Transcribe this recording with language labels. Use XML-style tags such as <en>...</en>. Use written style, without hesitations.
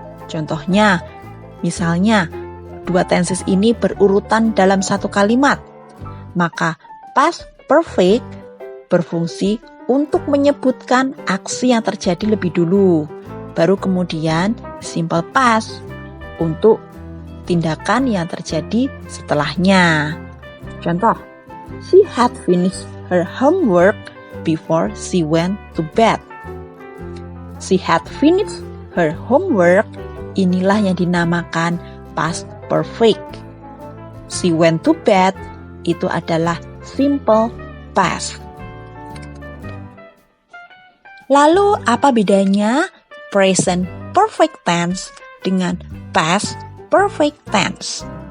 <id>Contohnya, misalnya dua tenses ini berurutan dalam satu kalimat, maka past perfect berfungsi untuk menyebutkan aksi yang terjadi lebih dulu, baru kemudian simple past untuk tindakan yang terjadi setelahnya.</id> <en>Contoh, she had finished her homework before she went to bed. She had finished her homework,</en> <id>inilah yang dinamakan</id> <en>past perfect. She went to bed,</en> <id>itu adalah</id> <en>simple past.</en> <id>Lalu apa bedanya present perfect tense dengan past perfect tense?</id>